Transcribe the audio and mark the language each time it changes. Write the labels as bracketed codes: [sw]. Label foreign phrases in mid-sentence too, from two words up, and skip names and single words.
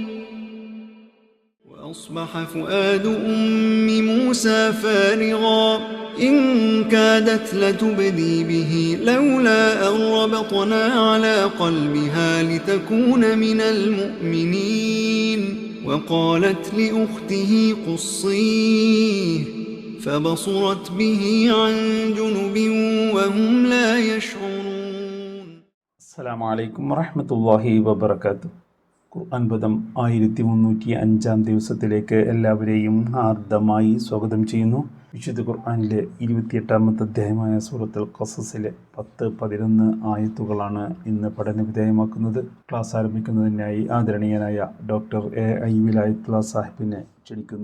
[ar] وأصبح فؤاد أم موسى فارغا إن كادت لتبدي به لولا أن ربطنا على قلبها لتكون من المؤمنين وقالت لأخته قصيه فبصرت به عن جنب وهم لا يشعرون. السلام عليكم ورحمة الله وبركاته. [ml] ഖുർആൻ പദം 1305 ദിവസത്തിലേക്ക് എല്ലാവരെയും ഹാർദമായി സ്വാഗതം ചെയ്യുന്നു. വിശുദ്ധ ഖുർആനിലെ 28-ാമത്തെ അധ്യായമായ സൂറത്തുൽ ഖസസിലെ 10-11 ആയത്തുകളാണ് ഇന്ന് പഠനവിധേയമാക്കുന്നത്. ക്ലാസ് ആരംഭിക്കുന്നതിനായി ആദരണീയനായ ഡോക്ടർ എ വിലായത്തുള്ള സാഹിബിനെ ക്ഷണിക്കുന്നു.